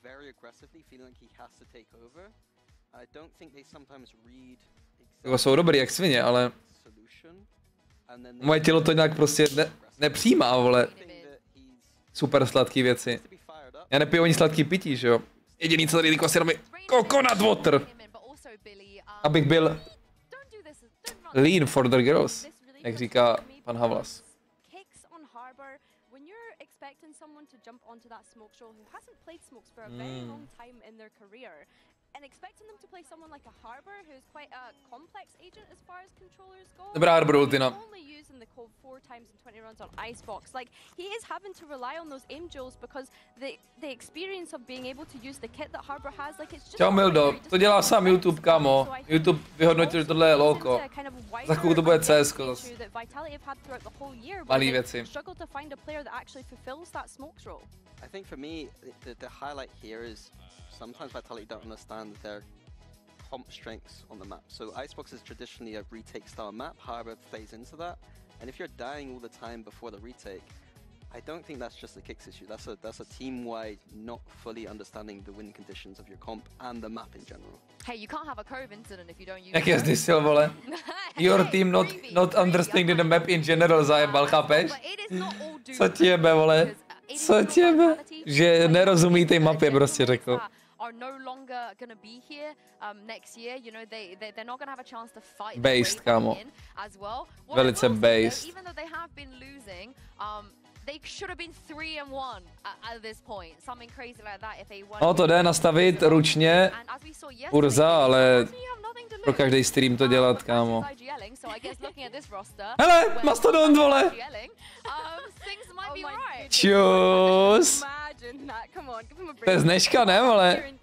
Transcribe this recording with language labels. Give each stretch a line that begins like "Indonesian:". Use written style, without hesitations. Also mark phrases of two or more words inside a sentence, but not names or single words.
Czech: Jako jsou dobrý jak svině, ale moje tělo to nějak prostě nepřijímá, vole. super sladký věci. Já nepiju ani sladký pití, že jo. Jediný, co tady líko si robí
English: coconut water.
Czech: Abych byl
English: lean for the girls,
Czech: jak říká pan Havlas.
English: And expecting them to play someone like a Harbor, who's quite a complex agent as far as controllers go.
Czech: Dobrá Harbor ultina.
English: Only using the code 4 times in 20 runs on Icebox. Like, he is having to rely on those aim jewels because the experience of being able to use the kit that Harbor has, like, it's just...
Czech: Čau Mildo, to dělá sám YouTube, kámo. YouTube vyhodnotil, že tohle je lolko. Za chvíli to bude CSko zase. Malý věci.
English: I think for me, the highlight here is sometimes Vitality don't understand their comp strengths on the map. So Icebox is traditionally a retake style map, Harbor plays into that. And if you're dying all the time before the retake, I don't think that's just a Kicks issue. That's a team-wide not fully understanding the win conditions of your comp and the map in general. Hey, you can't have a Cove incident if you don't use
Czech: Jak je zdysil, vole?
English: Your team not understanding the map in general,
Czech: zajebal, chápeš? Co ti jebe, vole? Co ti jebe? Že nerozumí té mapě, prostě řekl.
English: Are no longer going to be here next year. You know, they're not going to have a chance to fight
Czech: based, kámo.
English: As well.
Czech: Velice based.
English: Even though they have been losing, they should have been 3-1 at this point. Something crazy like that if they won.
Czech: No to jde nastavit ručně Urza, ale pro každý stream to dělat, kámo. Hele, Mastodon, vole! Čus! To je z dneška, ne, vole?